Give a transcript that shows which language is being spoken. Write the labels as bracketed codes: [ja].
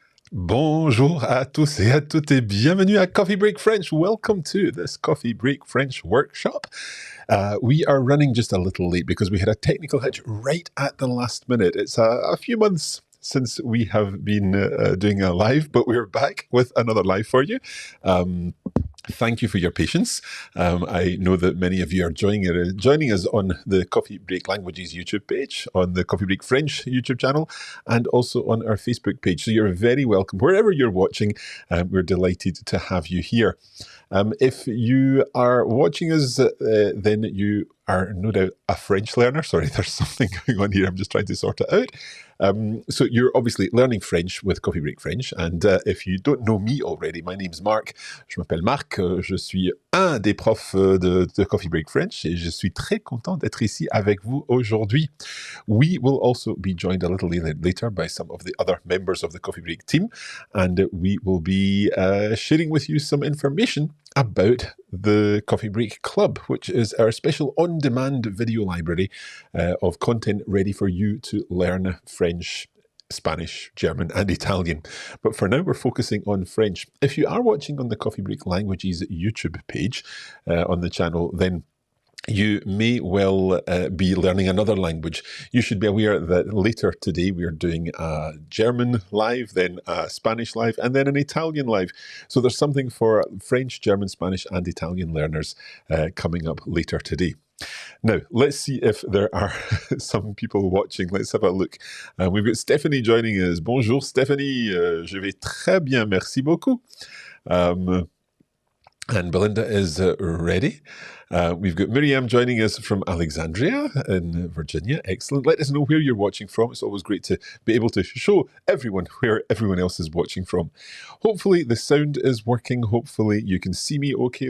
[fr] Bonjour à tous et à toutes et bienvenue à Coffee Break French. [en] Welcome to this Coffee Break French workshop. We are running just a little late because we had a technical hitch right at the last minute. It's a few months since we have been doing a live, but we're back with another live for you. Thank you for your patience. I know that many of you are joining us on the Coffee Break Languages YouTube page, on the Coffee Break French YouTube channel, and also on our Facebook page. So you're very welcome. Wherever you're watching, we're delighted to have you here. If you are watching us, then you are no doubt a French learner. Sorry, there's something going on here. I'm just trying to sort it out. So you're obviously learning French with Coffee Break French. And if you don't know me already, my name's Marc. [fr] Je m'appelle Marc. Je suis un des profs de Coffee Break French et je suis très content d'être ici avec vous aujourd'hui. [en] We will also be joined a little later by some of the other members of the Coffee Break team, and we will be sharing with you some information about the Coffee Break Club, which is our special on-demand video library of content ready for you to learn French, Spanish, German, and Italian. But for now, we're focusing on French. If you are watching on the Coffee Break Languages YouTube page on the channel, then you may well be learning another language. You should be aware that later today we are doing a German live, then a Spanish live, and then an Italian live. So there's something for French, German, Spanish, and Italian learners coming up later today. Now, let's see if there are some people watching. Let's have a look. We've got Stephanie joining us. [fr] Bonjour Stephanie, je vais très bien, merci beaucoup. [en] And Belinda is ready. We've got Miriam joining us from Alexandria in Virginia. Excellent. Let us know where you're watching from. It's always great to be able to show everyone where everyone else is watching from. Hopefully the sound is working. Hopefully you can see me okay.